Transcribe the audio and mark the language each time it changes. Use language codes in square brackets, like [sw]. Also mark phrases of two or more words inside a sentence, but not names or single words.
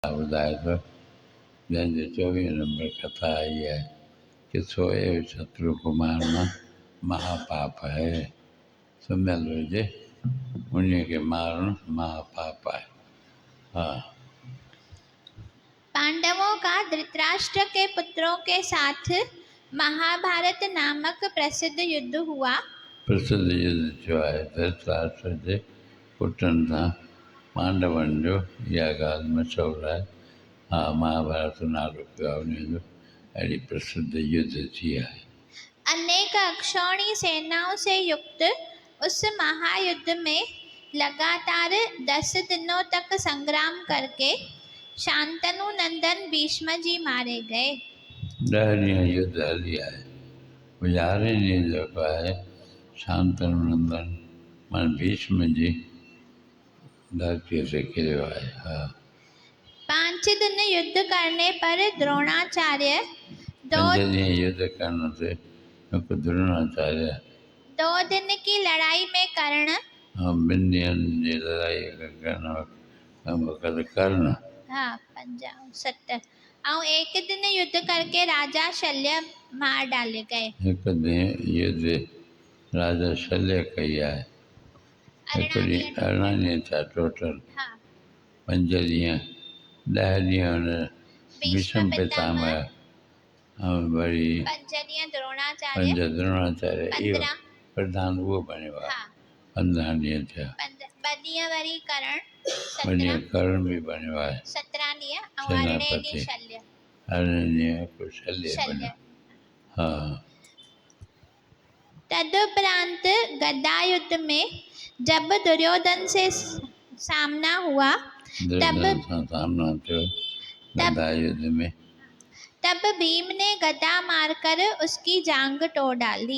[sd] ॿुधाए थो जंहिंजी [hi] 24 नंबर कथा आई है कि सोए शत्रु को मारना महापाप है। [sd] सुम्हियल हुजे उन्हीअ खे मारणु महापाप है। हाँ। [hi] पांडवों का धृतराष्ट्र के पुत्रों के साथ महाभारत नामक प्रसिद्ध युद्ध हुआ। [sd] प्रसिद्ध युद्ध थियो आहे धृतराष्ट्र जे पुटनि सां पांडवनि जो। इहा ॻाल्हि मशहूरु आहे। हा, महाभारत नालो पियो आहे उन जो। अहिड़ी प्रसिद्ध युद्ध थी आहे। [hi] अनेक अक्षौणी सेनाओं से युक्त उस महायुद्ध में लगातार 10 दिनों तक संग्राम करके शांतनु नंदन भीष्म जी मारे गए। [sd] 10 ॾींहं युद्ध हली आहे। 11 ॾींहं जेको आहे शांतनु नंदन माना भीष्म जी धरतीअ ते किरियो आहे। हा। [hi] 5 दिन युद्ध करने पर द्रोणाचार्य [sd] 5 ॾींहं युद्ध करण ते हिकु द्रोणाचार्य [hi] 2 दिन की लड़ाई में कर्ण। [sd] हाँ, 2 ॾींहंनि जी लड़ाई करण वक़्तु कर्ण। [hi] हाँ, 5 7 और 1 दिन युद्ध करके राजा शल्य मार डाले गए। [sd] हिकु ॾींहुं युद्ध राजा शल्य कई आहे। हिकु ॾींहुं 18 ॾींहं थिया टोटल। 5 ॾींहं 10 ॾींहं हुन भीष्म पितामह ऐं वरी 5 ॾींहं द्रोणाचार्य 5 द्रोणाचार्य इहो प्रधान उहो बणियो आहे। 15 ॾींहं थिया। 2 ॾींहं वरी कर्ण। वरी कर्ण बि बणियो आहे। 17 ॾींहं ऐं 18 ॾींहं शल्य। 18 ॾींहं को शल्य बणियो। हाँ। [hi] तदुपरांत गदा युद्ध में जब दुर्योधन से सामना हुआ तब भीम ने गदा मारकर उसकी जांग तोड़ डाली।